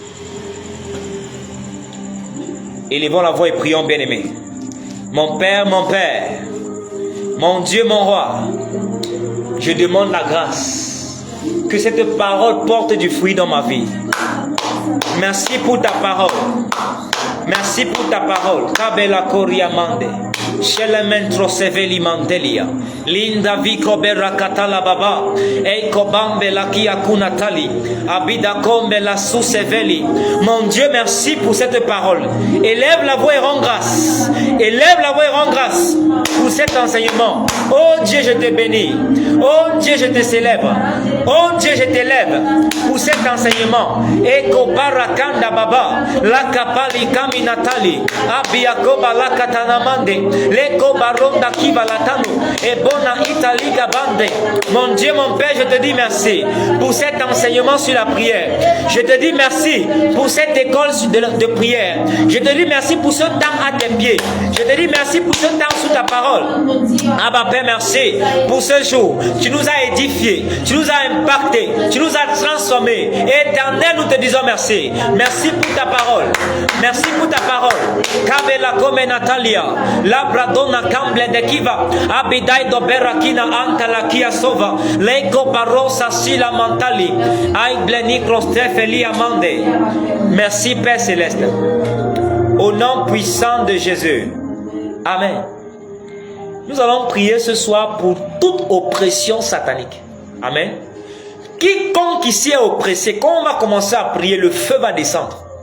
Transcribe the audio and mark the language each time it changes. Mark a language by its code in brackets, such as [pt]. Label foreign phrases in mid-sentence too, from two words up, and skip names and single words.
[fr] Élevons la voix et prions, bien-aimés. Mon Père, mon Dieu, mon roi, je demande la grâce que cette parole porte du fruit dans ma vie. Merci pour ta parole. Merci pour ta parole. Kabela Koriamande. Shelementro Seveli Mandelia. Linda Viko Berakatala Baba. Eiko Bambe la Kiakunatali. Abida Kombe la Souseveli. Mon Dieu, merci pour cette parole. Élève la voix et rends grâce. Élève la voix et rends grâce pour cet enseignement. Oh Dieu, je te bénis. Oh Dieu, je te célèbre. Oh Dieu, je t'élève pour cet enseignement. Eko Barakanda Baba. La Kapali Kaminatali. Abiakoba la Katanamande. Leko Baronda Kivalatano. Et Bona Italiga Bande. Mon Dieu, mon Père, je te dis merci pour cet enseignement sur la prière. Je te dis merci pour cette école de prière. Je te dis merci pour ce temps à tes pieds. Je te dis merci pour ce temps sous ta parole. Abba Père, merci pour ce jour. Tu nous as édifiés, tu nous as impactés, tu nous as transformés. Éternel, nous te disons merci. Merci pour ta parole. Merci pour ta parole. Kabela Kome Natalia, Labradona Kamble de Kiva, Abidai do Berakina Antala Kia Sova, Leko Barosa Sila Mantali, Aibleni Krostefeli Amande. Merci Père Céleste. Au nom puissant de Jésus. Amen. Nous allons prier ce soir pour toute oppression satanique. Amen. Quiconque ici est oppressé, quand on va commencer à prier, le feu va descendre.